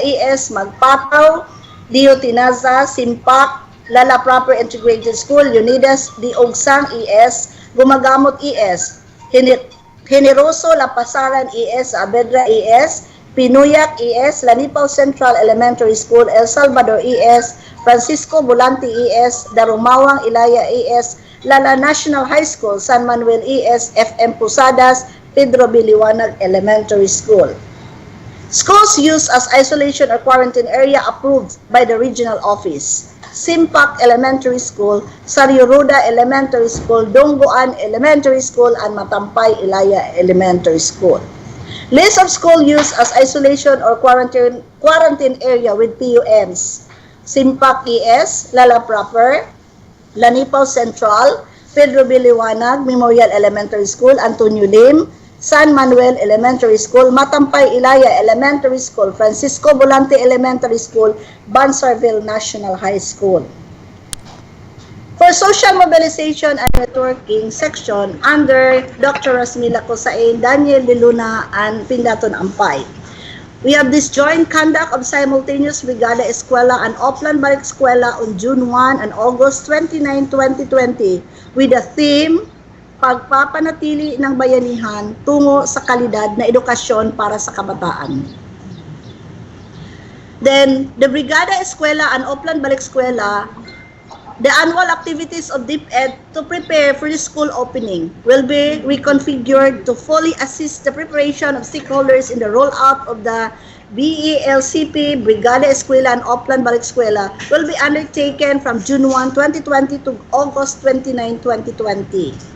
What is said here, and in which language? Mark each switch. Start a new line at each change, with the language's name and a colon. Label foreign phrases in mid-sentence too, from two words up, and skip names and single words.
English: ES, Magpataw, Dio Tinaza, Simpak, Lala Proper Integrated School, Unidas, Diogsang ES, Gumagamot ES, Generoso Lapasaran ES, Abedra ES, Pinuyak ES, Lanipaw Central Elementary School, El Salvador ES, Francisco Volante ES, Darumawang Ilaya ES, Lala National High School, San Manuel ES, FM Pusadas, Pedro Biliwanag Elementary School. Schools used as isolation or quarantine area approved by the regional office. Simpak Elementary School, Sarioruda Elementary School, Donggoan Elementary School, and Matampay Ilaya Elementary School. List of school used as isolation or quarantine area with PUMs. Simpak ES, Lala Proper, Lanipaw Central, Pedro Biliwanag Memorial Elementary School, Antonio Lim, San Manuel Elementary School, Matampay Ilaya Elementary School, Francisco Volante Elementary School, Bansarville National High School. For social mobilization and networking section under Dr. Rosmila Cosain, Daniel De Luna, and Pindaton Ampay. We have disjoint conduct of simultaneous Brigada Eskwela and Oplan Balik Eskwela on June 1 and August 29, 2020 with the theme,
Filipino: Pagpapanatili ng Bayanihan tungo sa kalidad na edukasyon para sa kabataan.
English: Then, the Brigada Eskwela and Oplan Balik Eskwela, the annual activities of DepEd to prepare for the school opening will be reconfigured to fully assist the preparation of stakeholders in the rollout of the BELCP, Brigada Eskwela and Oplan Balik Eskwela will be undertaken from June 1, 2020 to August 29, 2020.